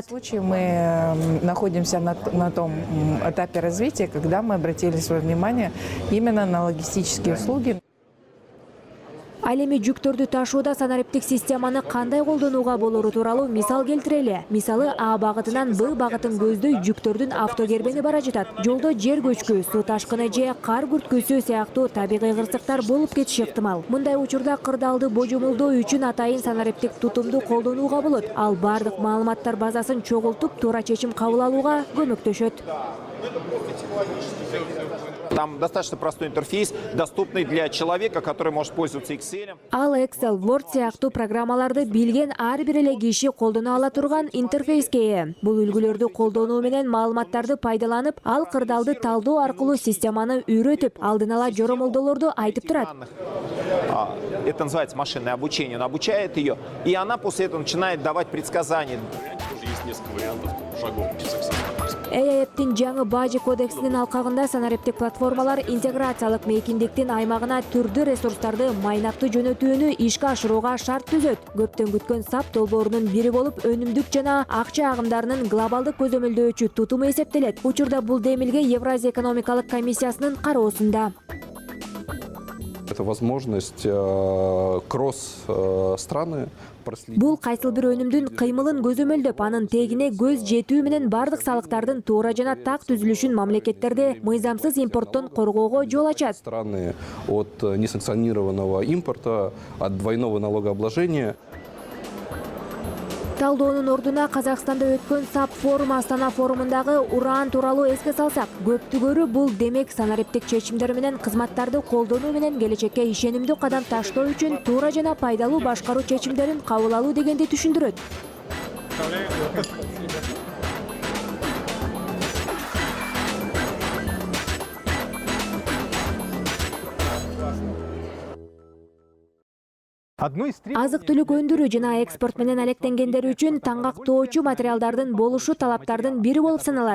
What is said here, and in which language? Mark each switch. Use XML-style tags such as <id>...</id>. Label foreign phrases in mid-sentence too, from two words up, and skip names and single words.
<ru>В случае мы находимся на том этапе развития, когда мы обратили свое внимание именно на логистические услуги.</ru> <ky>Ал эми жүктөрдү ташууда санариптик системаны кандай колдонууга болору тууралуу мисал келтирели. Мисалы, А багытынан Б багытын көздөй жүктөрдүн автокербени бара жатат. Жолдо жер көчкү, суу ташкыны же кар күрткүсү сыяктуу табигый кырсыктар болуп кетиши ыктымал. Мындай учурда кырдаалды божомолдоо үчүн атайын санариптик тутумду колдонууга болот. Ал бардык маалыматтар базасын чогултуп, туура чечим кабыл алууга көмөктөшөт.</ky> <ru>Там достаточно простой интерфейс, доступный для человека, который может пользоваться Excel.</ru> <ky>Ал Excel, Word сыяктуу программаларды билген ар бир эле киши колдоно ала турган интерфейске ээ. Бул үлгүлөрдү колдонуу менен маалыматтарды пайдаланып, ал кырдаалды талдоо аркылуу системаны үйрөтүп, алдын ала жоромолдоолорду айтып турат.</ky> <ru>Это называется машинное обучение. Он обучает ее, и она после этого начинает давать предсказания. Есть несколько вариантов шагов success.</ru> <ky>ЭЭПтин жаңы бажы кодексинин алкагында санариптик платформалар интеграциялык мейкиндиктин аймагына түрдүү ресурстарды майнактуу жөнөтүүнү ишке ашырууга шарт түзөт. Көптөн күткөн САП долбоорунун бири болуп, өнүмдүк жана акча агымдарынын глобалдык көзөмөлдөөчү тутуму эсептелет. Учурда бул демилге Евразия экономикалык комиссиясынын кароосунда.</ky> <ru>Это возможность кросс-страны.</ru> <ky>Бул кайсыл бир өнүмдүн кыймылын көзөмөлдөп, анын тегине көз жетүү менен бардык салыктардын туура жана так түзүлүшүн мамлекеттерде мыйзамсыз импорттон коргоого жол ачат.</ky> <ru>Страны от несанкционированного импорта, от двойного налогообложения.</ru> <ky>Талдоонун ордуна Казакстанда өткөн САП форум Астана форумундагы уран тууралуу эске салсак, көптүгөрү бул демек санариптик чечимдер менен кызматтарды колдонуу менен келечекке ишенимдүү кадам таштоо үчүн туура жана пайдалуу башкаруу чечимдерин кабыл алуу дегенди түшүндүрөт. Азык-түлүк өндүрүү жана экспорт менен алектенгендер үчүн таңгактоочу материалдардын болушу талаптардын бири болуп саналат.</ky>